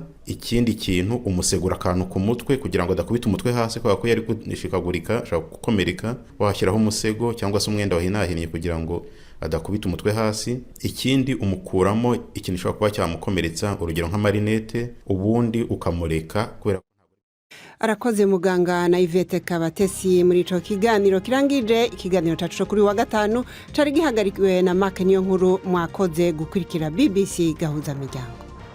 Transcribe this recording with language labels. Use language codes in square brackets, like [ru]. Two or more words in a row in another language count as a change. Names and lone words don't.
[rw] Ikindi kintu umusegura akantu ku mutwe kugira ngo adakubita umutwe hasi, kubera ko yari kunishikagurika ashaka gukomereka, washyiraho umusego cyangwa se umwenda wahinahinnye kugira ngo adakubita umutwe hasi. Ikindi umukuramo ikintu gishobora kuba cyamukomeretsa, urugero nka marinete, ubundi ukamureka kubera. [rn] Arakoze muganga na Yvette Kabatesi muri ico kiganiro kirangije ikiganiro cyacu kuri wa gatanu cari gihagarikiwe na Mark Niyonkuru. Mwakoze gukurikira BBC Gahuzamiryango.